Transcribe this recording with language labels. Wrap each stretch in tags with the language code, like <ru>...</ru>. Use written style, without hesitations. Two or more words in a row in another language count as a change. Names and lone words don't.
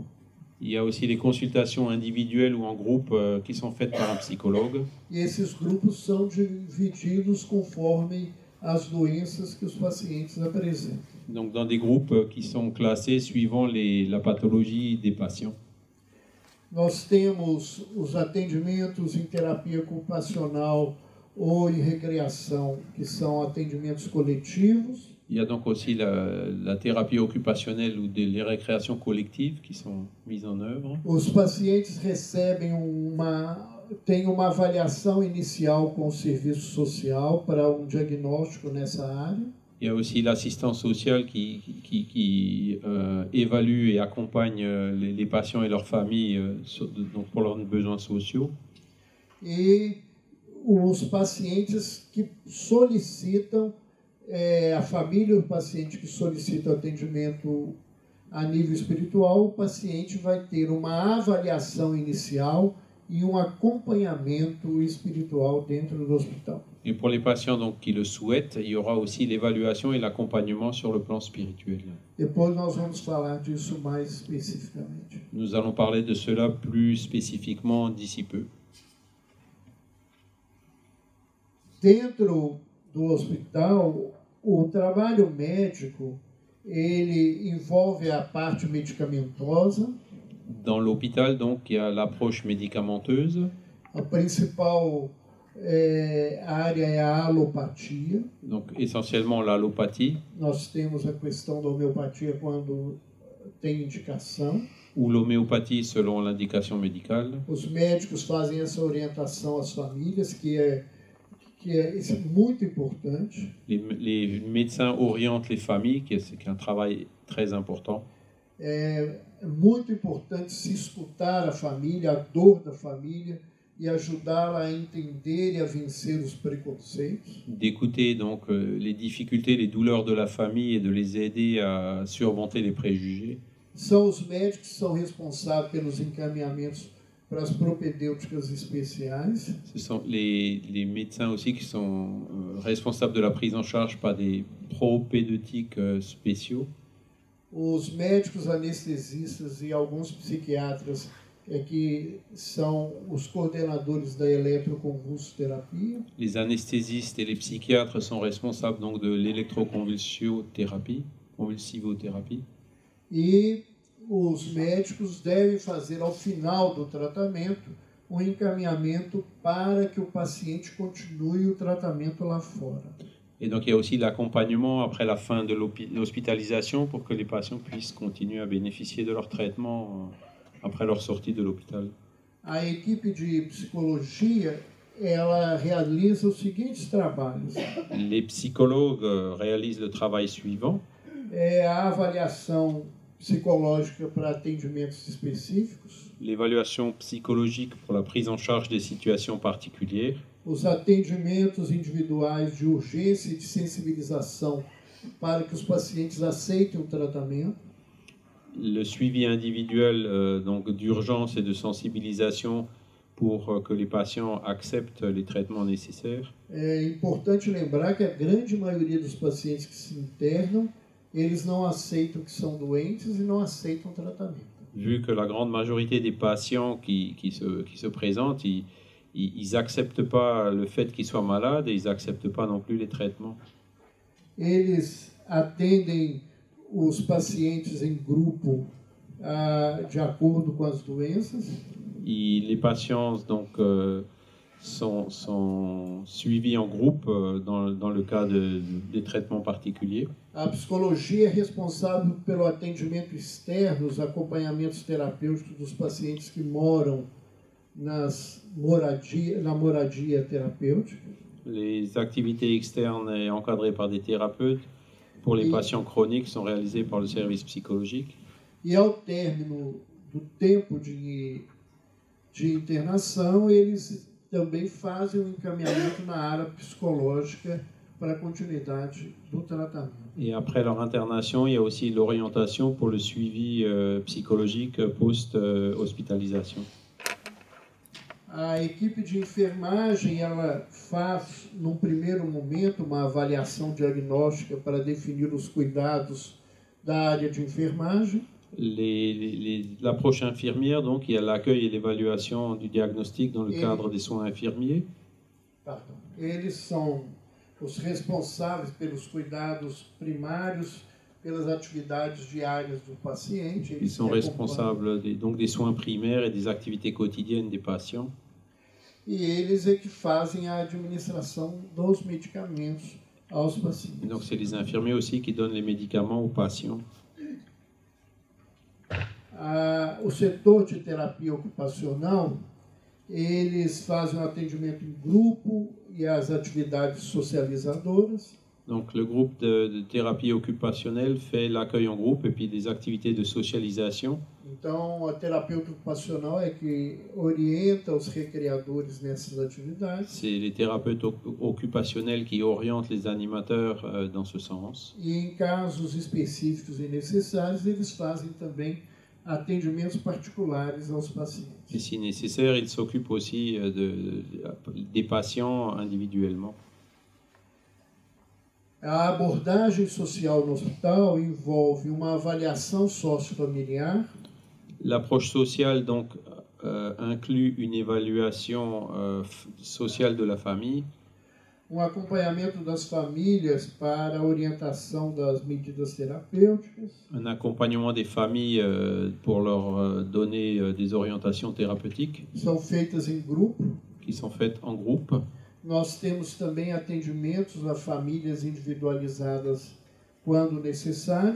<fr>Il y a aussi les consultations individuelles ou en groupe qui sont faites par un psychologue.</fr> <pt>E esses grupos são divididos conforme as doenças que os pacientes apresentam.</pt> <fr>Donc dans des groupes qui sont classés suivant la pathologie des patients.</fr> <pt>Nós temos os atendimentos em terapia ocupacional ou em recreação, que são atendimentos coletivos.</pt> <fr>Il y a donc aussi la thérapie occupationnelle ou les récréations collectives qui sont mises en œuvre.</fr> <pt>Os pacientes têm uma avaliação inicial com o serviço social para um diagnóstico nessa área.</pt> <fr>Il y a aussi l'assistance sociale qui évalue et accompagne les patients et leurs familles donc pour leurs besoins sociaux.</fr> <pt>E os pacientes que solicitam a família do paciente que solicita atendimento a nível espiritual, o paciente vai ter uma avaliação inicial e um acompanhamento espiritual dentro do hospital.</pt> <fr>Et pour les patients donc, qui le souhaitent, il y aura aussi l'évaluation et l'accompagnement sur le plan spirituel.</fr> <pt>Depois nós vamos falar disso mais especificamente.</pt> <fr>Nous allons parler de cela plus spécifiquement d'ici peu.</fr> <pt>Dentro do hospital, o trabalho médico, ele envolve a parte medicamentosa.</pt> <fr>Dans l'hôpital, donc, il y a l'approche médicamenteuse.</fr> <pt>A principal área é a alopatia.</pt> <fr>Donc, essentiellement l'allopathie.</fr> <pt>Nós temos a questão da homeopatia quando tem indicação.</pt> <fr>Ou l'homéopathie selon l'indication médicale.</fr> <pt>Os médicos fazem essa orientação às famílias, que é muito importante.</pt> <fr>Les médecins orientent les familles, qui est un travail très important.</fr> <pt>É muito importante se escutar a família, a dor da família, e ajudá-la a entender e a vencer os preconceitos.</pt> <fr>D'écouter donc les difficultés, les douleurs de la famille et de les aider à surmonter les préjugés.</fr> <pt>São os médicos que são responsáveis pelos encaminhamentos para as propedêuticas especiais.</pt> <fr>Ce sont les médecins aussi qui sont responsables de la prise en charge par des propédeutiques spéciaux.</fr> <pt>Os médicos anestesistas e alguns psiquiatras que são os coordenadores da eletroconvulsoterapia.</pt> <fr>Les anesthésistes et les psychiatres sont responsables donc de l'électroconvulsivothérapie.</fr> <pt>E os médicos devem fazer ao final do tratamento um encaminhamento para que o paciente continue o tratamento lá fora.</pt> <fr>Et donc il y a aussi l'accompagnement après la fin de l'hospitalisation pour que les patients puissent continuer à bénéficier de leur traitement après leur sortie de l'hôpital.</fr> <pt>A equipe de psicologia, ela realiza os seguintes trabalhos.</pt> <fr>Les psychologues réalisent le travail suivant.</fr> <pt>A avaliação psicológica para atendimentos específicos.</pt> <fr>L'évaluation psychologique pour la prise en charge des situations particulières.</fr> <pt>Os atendimentos individuais de urgência e de sensibilização para que os pacientes aceitem o tratamento.</pt> <fr>Le suivi individuel donc d'urgence et de sensibilisation pour que les patients acceptent les traitements nécessaires.</fr> <pt>É importante lembrar que a grande maioria dos pacientes que se internam, eles não aceitam que são doentes e não aceitam tratamento.</pt> <fr>Vu que la grande majorité des patients qui se présentent, ils acceptent pas le fait qu'ils soient malades et ils acceptent pas non plus les traitements.</fr> <pt>Eles atendem os pacientes em grupo de acordo com as doenças.</pt> <fr>Et les patients donc sont suivis en groupe dans le cas des traitements particuliers.</fr> <pt>A psicologia é responsável pelo atendimento externo, os acompanhamentos terapêuticos dos pacientes que moram na moradia terapêutica.</pt> <fr>Les activités externes et encadrées par des thérapeutes pour les patients chroniques sont réalisées par le service psychologique.</fr> <pt>E ao término do tempo de internação, eles também fazem um encaminhamento na área psicológica para a continuidade do tratamento.</pt> <fr>Et après leur internation, il y a aussi l'orientation pour le suivi psychologique post-hospitalisation.</fr> <pt>A equipe de enfermagem, ela faz, num primeiro momento, uma avaliação diagnóstica para definir os cuidados da área de enfermagem.</pt> <fr>L'approche infirmière, donc il y a l'accueil et l'évaluation du diagnostic dans le cadre des soins infirmiers. Pardon.</fr> <pt>Eles são os responsáveis pelos cuidados primários, pelas atividades diárias do paciente.</pt> <fr>Ils sont responsables donc des soins primaires et des activités quotidiennes des patients.</fr> <pt>E eles é que fazem a administração dos medicamentos aos pacientes.</pt> <fr>Et donc c'est les infirmiers aussi qui donnent les médicaments aux patients.</fr> <pt>O setor de terapia ocupacional, eles fazem o atendimento em grupo e as atividades socializadoras.</pt> <fr>Donc le groupe de thérapie occupationnelle fait l'accueil en groupe et puis des activités de socialisation.</fr> <pt>Então, a terapeuta ocupacional é que orienta os recreadores nessas atividades.</pt> <fr>C'est les thérapeutes occupationnels qui orientent les animateurs dans ce sens.</fr> <pt>E em casos específicos e necessários, eles fazem também atendimentos particulares aos pacientes.</pt> <fr>Et si nécessaire, ils s'occupent aussi des patients individuellement.</fr> <pt>A abordagem social no hospital envolve uma avaliação sociofamiliar.</pt> <fr>L'approche sociale donc inclut une évaluation sociale de la famille.</fr> <pt>Acompanhamento das famílias para a orientação das medidas terapêuticas.</pt> <fr>Un accompagnement des familles pour leur donner des orientations thérapeutiques.</fr> <pt>São feitas em grupo.</pt> <fr>Qui sont faites en groupe.</fr> <pt>Nós temos também atendimentos a famílias individualizadas quando necessário.</pt>